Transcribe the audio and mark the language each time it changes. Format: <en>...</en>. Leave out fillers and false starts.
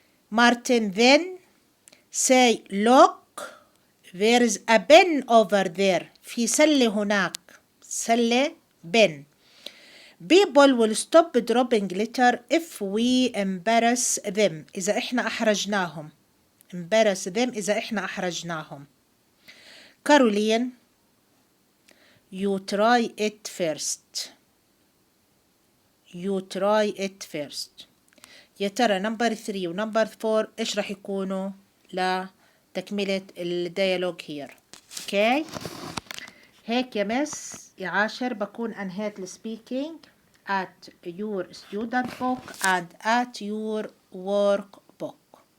<en>Martin then say look there is a bin over there.</en> <ar>في سلة هناك. سلة</ar> <en>bin. People will stop dropping litter if we embarrass them.</en> <ar>إذا إحنا أحرجناهم. embarrass them إذا إحنا أحرجناهم.</ar> <en>Caroline, you try it first. You try it first.</en> <ar>يا ترى نمبر 3 ونمبر 4 إيش راح يكونوا لتكملة الديالوج هير؟ اوكي هيك يا مس يا عاشر بكون أنهيت السبيكينج</ar> <en>at your student book and at your workbook.</en>